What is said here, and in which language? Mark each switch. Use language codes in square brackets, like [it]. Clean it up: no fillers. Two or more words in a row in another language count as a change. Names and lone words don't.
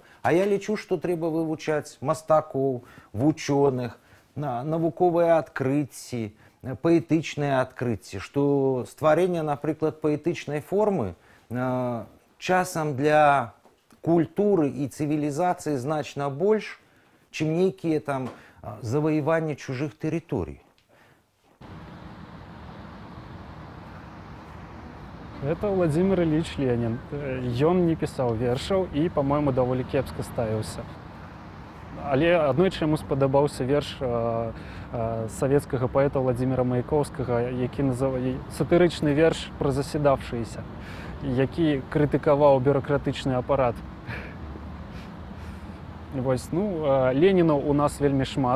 [ru] А я лічу, что треба вывучать мастаков, вученых, навуковые открытия, поэтичные открытия, что створение, например, поэтичной формы часом для культуры и цивилизации значно больше, чем некие там завоевания чужих территорий. Это Владимир Ильич Ленин. Ён не писал вершаў и, по-моему, довольно кепска ставился. [be] Але аднойчы яму спадабаўся верш савецкага паэта Владимира Маяковскага, які называе сатырычны верш пра заседавшыеся, які крытыкаваў бюракратычны апарат. Вось, ну, Ленінаў у нас вельмі шмат.